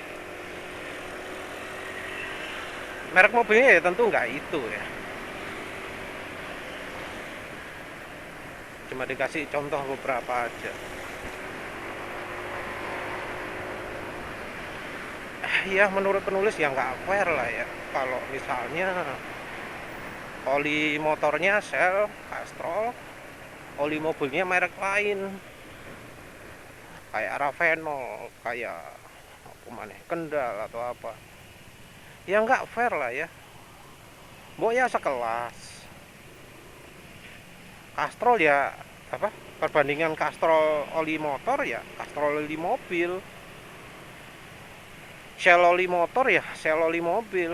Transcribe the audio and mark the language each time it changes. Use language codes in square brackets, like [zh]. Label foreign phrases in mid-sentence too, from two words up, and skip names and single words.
[id] Merek mobilnya ya tentu nggak itu ya. Cuma dikasih contoh beberapa aja. Ya menurut penulis ya nggak fair lah ya. Kalau misalnya oli motornya Shell, Castrol, oli mobilnya merek lain kayak Ravenol, kayak apa mana, Kendal atau apa, ya nggak fair lah ya. Mbok ya sekelas Castrol ya apa perbandingan Castrol oli motor ya Castrol oli mobil, Shell oli motor ya Shell oli mobil.